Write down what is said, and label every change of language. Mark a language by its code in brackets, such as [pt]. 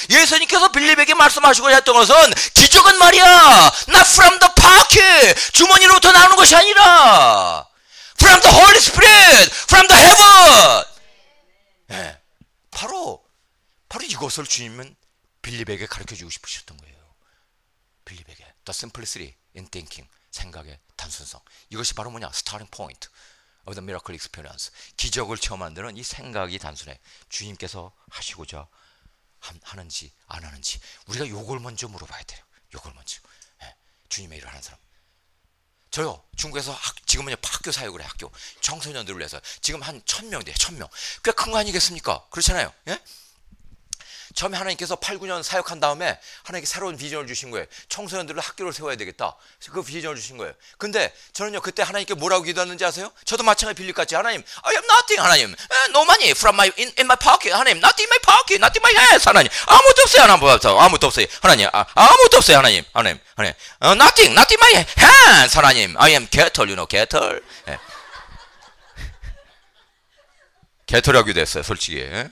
[ko] 예수님께서 빌립에게 말씀하시고 했던 것은 기적은 말이야 [en] not from the pocket [ko] 주머니로부터 나오는 것이 아니라 [en] from the Holy Spirit from the heaven. [ko] 바로 이것을 주님은 빌립에게 가르쳐주고 싶으셨던 거예요. 빌립에게 [en] the simplicity in thinking [ko] 생각의 단순성. 이것이 바로 뭐냐? [en] starting point of the miracle experience. [ko] 기적을 처음 만드는 이 생각이 단순해. 주님께서 하시고자 하는지 안 하는지 우리가 요걸 먼저 물어봐야 돼요. 요걸 먼저. 주님의 일을 하는 사람. 저요 중국에서 지금은 학교 사역을 해. 학교 청소년들을 위해서 지금 한 1,000명 돼요. 1,000명. 꽤 큰 거 아니겠습니까? 그렇잖아요. 처음에 하나님께서 8, 9년 사역한 다음에 하나님께 새로운 비전을 주신 거예요. 청소년들을 학교를 세워야 되겠다. 그 비전을 주신 거예요. 근데 저는요 그때 하나님께 뭐라고 기도했는지 아세요? 저도 마찬가지 빌립같이 하나님 [en] I have nothing 하나님 no money from in my pocket 하나님 nothing in my pocket nothing in my hands 하나님 [ko] 아무것도 없어요 아무것도 없어요 하나님 [en] 아무것도 없어요 하나님 nothing in my hands 하나님 I am cattle you know cattle [ko] 개털이라고 기도했어요 솔직히.